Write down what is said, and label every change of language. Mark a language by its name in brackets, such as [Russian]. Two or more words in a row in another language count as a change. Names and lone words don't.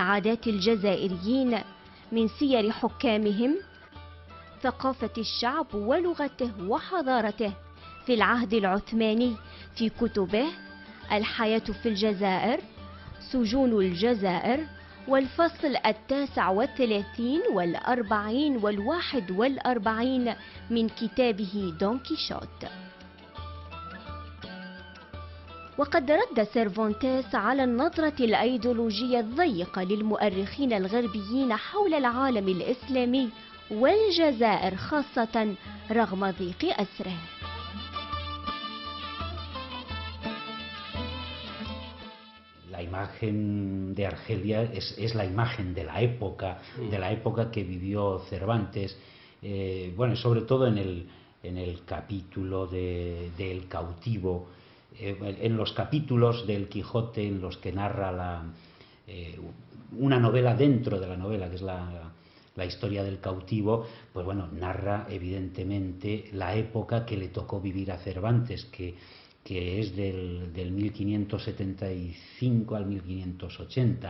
[Arabic] عادات الجزائريين، من سير حكامهم، ثقافة الشعب ولغته وحضارته في العهد العثماني في كتبه الحياة في الجزائر، سجون الجزائر، والفصل 39 و40 و41 من كتابه دون كيشوت. وقد رد سيرفونتيس على النظرة الأيديولوجية الضيقة للمؤرخين الغربيين حول العالم الإسلامي والجزائر خاصة رغم ضيق أسره. [Spanish] La imagen de Argelia es la imagen de la época que vivió Cervantes, bueno, sobre todo en el capítulo del cautivo, en los capítulos del Quijote en los que narra una novela dentro de la novela, que es la historia del cautivo, pues bueno, narra evidentemente la época que le tocó vivir a Cervantes, que es del 1575 al 1580.